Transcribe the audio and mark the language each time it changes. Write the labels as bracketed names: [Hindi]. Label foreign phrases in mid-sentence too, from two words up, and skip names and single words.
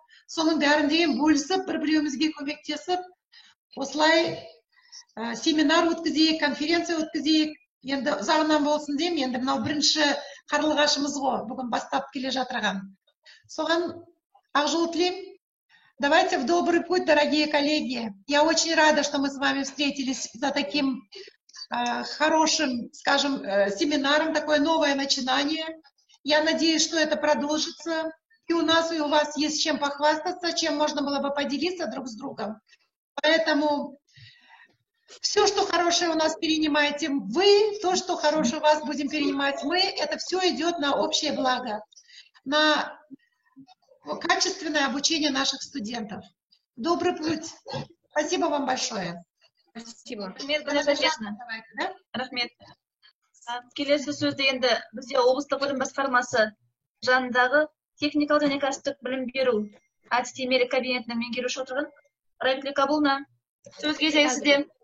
[Kazakh] Соның бәрін деген бөлісіп, бір-біреуімізге көмектесіп, осылай семинар өткізейік, конференция өткізейік. Енді ұзағынан болсын деймін, енді мынау бірінші қарлығашымыз ғой, бүгін бастап келе жатырған. Соған ақ жол тілеймін. [Russian] Давайте в добрый путь, дорогие коллеги. Я очень рада, что мы с вами встретились за таким хорошим, скажем, семинаром, такое новое начинание. Я надеюсь, что это продолжится. И у нас, и у вас есть чем похвастаться, чем можно было бы поделиться друг с другом. Поэтому все, что хорошее у нас перенимаете вы, то, что хорошее у вас будем перенимать мы, это все идет на общее благо, на качественное обучение наших студентов. Добрый путь. Спасибо вам большое. Спасибо. [Kazakh] Рахмет. Келесі сөзді енді бізде облыстық білім басқармасы жанындағы техникалық және кәсіптік білім беру әдістемелік кабинетінің меңгерушісі отырған Райгүл Кабулна. Сөз кезегі сізде.